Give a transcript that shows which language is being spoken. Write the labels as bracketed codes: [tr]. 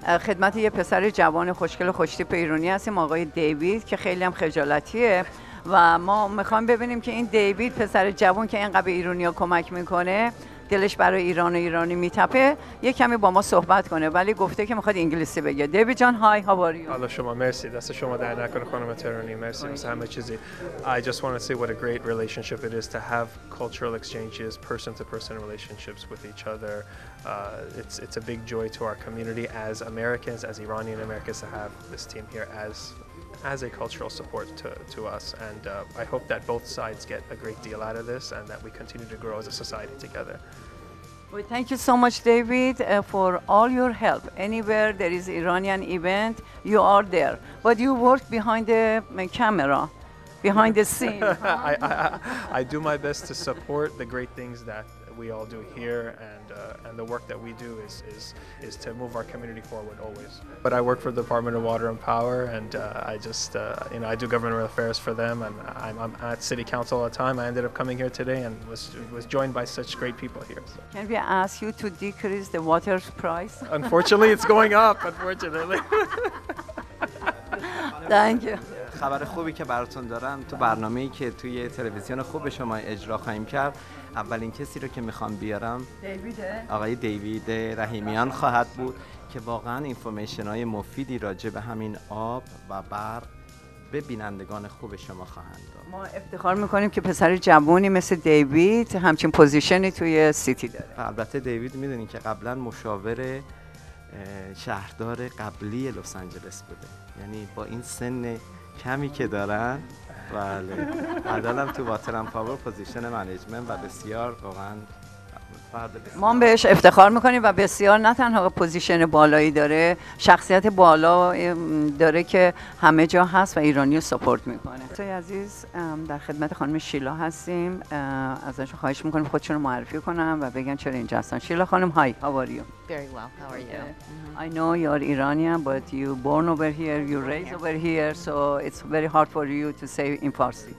[fa] خدمت یه پسر جوان خوشگل و خوشتیپ ایرانی هستیم، آقای دیوید که خیلی هم خجالتیه و ما میخوایم ببینیم که این دیوید پسر جوان که اینقدر به ایرانی‌ها کمک میکنه، دلش برای ایران و ایرانی میتپه، یه کمی با ما صحبت کنه ولی گفته که میخواد انگلیسی بگه. دیوید جان، های، [en] how are you؟ [fa] حالا شما مرسی، دست شما در نکنه خانم تهرانی، مرسی واسه همه چیزی. [en] I just want to say what a great relationship it is to have cultural exchanges, person-to-person relationships with each other. It's a big joy to our community as Americans, as Iranian Americans, to have this team here as as a cultural support to us, and I hope that both sides get a great deal out of this and that we continue to grow as a society together. Well, thank you so much, David, for all your help. Anywhere there is Iranian event, you are there. But you work behind the camera, behind the scene. I do my best to support the great things that we all do here, and the work that we do is to move our community forward always. But I work for the Department of Water and Power, and I just I do government affairs for them, and I'm at City Council all the time. I ended up coming here today and was joined by such great people here. So. Can we ask you to decrease the water price? Unfortunately, it's going up. Unfortunately. Thank you. [fa] خبر خوبی که براتون دارم، تو برنامه‌ای که توی تلویزیون خوب شما اجرا خواهیم کرد، اولین کسی رو که میخوام بیارم آقای دیوید رحیمیان خواهد بود که واقعا اینفورمیشن‌های مفیدی راجع به همین آب و برق به بینندگان خوب شما خواهند داد. ما افتخار میکنیم که پسر جوانی مثل دیوید همچین پوزیشنی توی سیتی داره. البته دیوید میدونین که قبلا مشاور شهردار قبلی لس آنجلس بوده، یعنی با این سن کمی که دارن، بله، الانم تو واتر اند پاور پوزیشن منیجمنت و بسیار واقعا ما بهش افتخار میکنیم و بسیار نه تنها پوزیشن بالایی داره، شخصیت بالا داره که همه جا هست و ایرانی رو سپورت میکنه. دوستای عزیز، در خدمت خانم شیلا هستیم. ازشون خواهش میکنیم خودشون رو معرفی کنن و بگن چرا اینجا هستن. شیلا خانم، [en] hi, how are you? Very well. How are you? I know you're Iranian, but you born over here, you raised over here, so it's very hard for you to say in Farsi.